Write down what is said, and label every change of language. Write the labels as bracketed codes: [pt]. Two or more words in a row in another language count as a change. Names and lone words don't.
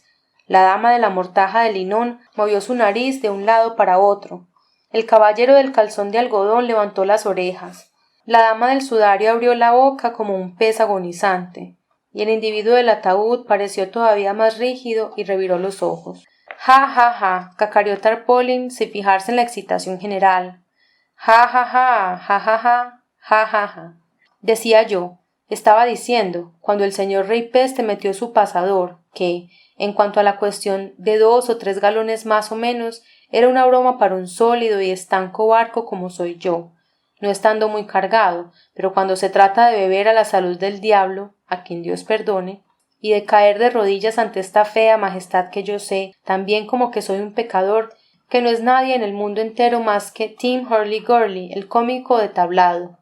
[es] La dama de la mortaja de linón movió su nariz de un lado para otro. El caballero del calzón de algodón levantó las orejas. La dama del sudario abrió la boca como un pez agonizante, y el individuo del ataúd pareció todavía más rígido y reviró los ojos. «Ja, ja, ja», cacareó Tarpaulin sin fijarse en la excitación general. «Ja, ja, ja, ja, ja, ja, ja, ja, ja». Decía yo, estaba diciendo, cuando el señor rey Peste metió su pasador, que, en cuanto a la cuestión de 2 o 3 galones más o menos, era una broma para un sólido y estanco barco como soy yo, no estando muy cargado, pero cuando se trata de beber a la salud del diablo, a quien Dios perdone, y de caer de rodillas ante esta fea majestad que yo sé, tan bien como que soy un pecador, que no es nadie en el mundo entero más que Tim Hurly-Gurly, el cómico de tablado.